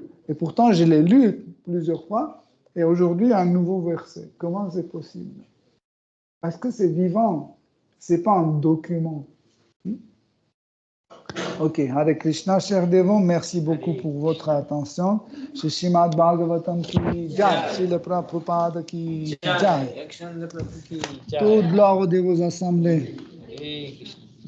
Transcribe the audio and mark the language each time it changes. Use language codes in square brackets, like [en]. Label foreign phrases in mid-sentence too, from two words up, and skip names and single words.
[fr] Et pourtant, je l'ai lu plusieurs fois, et aujourd'hui, il y a un nouveau verset. Comment c'est possible? Parce que c'est vivant, ce n'est pas un document. Ok, Hare Krishna, chers dévots, merci beaucoup pour votre attention. [hi] Shri Srimad Bhagavatam ki jai, Srila Prabhupada ki jai. [fr] Toute gloire aux dévots assemblés.